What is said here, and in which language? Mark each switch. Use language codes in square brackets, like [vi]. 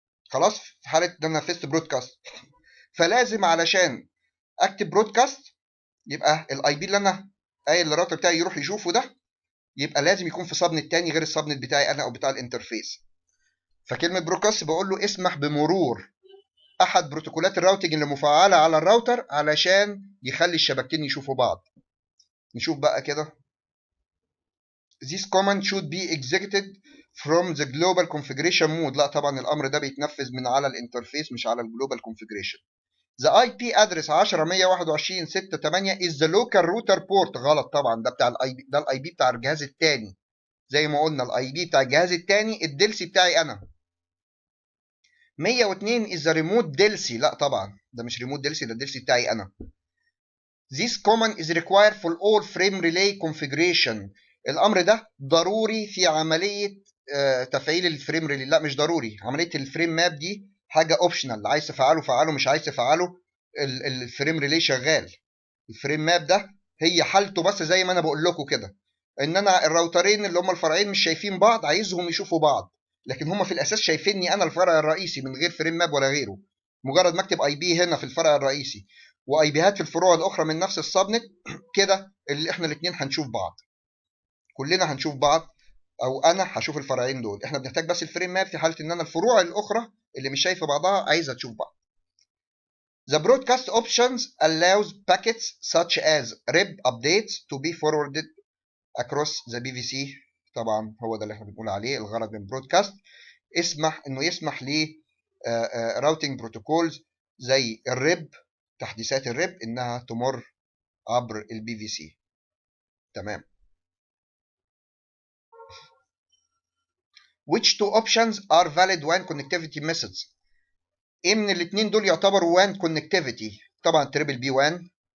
[ar] خلاص في حاله ان انا نفذت برودكاست. فلازم علشان اكتب برودكاست يبقى الاي بي اللي انا قايل للراوتر بتاعي يروح يشوفه ده يبقى لازم يكون في صبن التاني غير السبنت بتاعي انا او بتاع الانترفيس. فكلمه برودكاست بقول له اسمح بمرور احد بروتوكولات الراوتنج اللي مفعله على الراوتر علشان يخلي الشبكتين يشوفوا بعض. نشوف بقى كده. [en] This command should be executed from the global configuration mode. [ar] لا طبعا الامر ده بيتنفذ من على الانترفيس مش على الجلوبال configuration. [en] The IP address 10.121.6.8 is the local router port. [ar] غلط طبعا، ده بتاع الاي بي، ده الاي بي بتاع الجهاز الثاني. زي ما قلنا الاي بي بتاع الجهاز الثاني الدلسي بتاعي انا. [en] 102 is the remote دلسي. [ar] لا طبعا ده مش ريموت دلسي، ده الدلسي بتاعي انا. [en] This command is required for all frame relay configuration. [ar] الامر ده ضروري في عمليه تفعيل الفريم ريلي. لا مش ضروري، عمليه الفريم ماب دي حاجه اوبشنال، عايز تفعله فعله، مش عايز تفعله الفريم ريلي شغال. الفريم ماب ده هي حالته بس زي ما انا بقول لكم كده، ان انا الراوترين اللي هم الفرعين مش شايفين بعض، عايزهم يشوفوا بعض، لكن هم في الاساس شايفيني انا الفرع الرئيسي من غير فريم ماب ولا غيره. مجرد ما اكتب اي بي هنا في الفرع الرئيسي واي بيهات في الفروع الاخرى من نفس السبنت كده اللي احنا الاثنين هنشوف بعض، كلنا هنشوف بعض، او انا هشوف الفرعين دول. احنا بنحتاج بس الفريم ماب في حاله ان انا الفروع الاخرى اللي مش شايفه بعضها عايزه تشوف بعض. [en] The broadcast options allows packets such as RIB updates to be forwarded across the BVC. [ar] طبعا هو ده اللي احنا بنقول عليه الغرض من برودكاست. يسمح ل راوتنج بروتوكولز زي الريب، تحديثات الريب انها تمر عبر البي في سي. تمام. [en] Which two options are valid WAN connectivity methods؟ [ar] ايه من الاثنين دول يعتبروا WAN connectivity؟ طبعا تريبل بي وان.